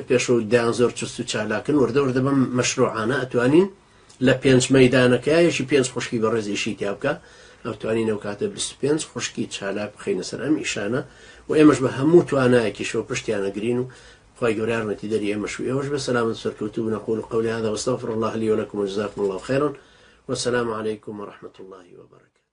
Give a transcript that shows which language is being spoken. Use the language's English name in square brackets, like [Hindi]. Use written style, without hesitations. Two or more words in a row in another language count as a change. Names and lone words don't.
[Central Kurdish] پێشەوە دایان زۆر چست و چالاکن وردە وردە بەم مەشروعانە ئەتوانین لە پێنج مەیدانەکەیەکی پێنج خوشکی بەڕێزیشی تیا بکە ئەتوانین ئەو کاتە 25 خوشکی چالاک بخەینە سەر ئەم ئیشانە و ئێمەش بە هەموو توانایەکیشەوە پشتیانەگرین و خوای گەورە یارمەتیدەری ئێمەش و ئێوەش بە سەلامەت سەرکەوتوو بن [Arabic] أقول قولي هذا واستغفر الله لي ولكم وجزاكم الله خيرا والسلام عليكم ورحمة الله وبركاته.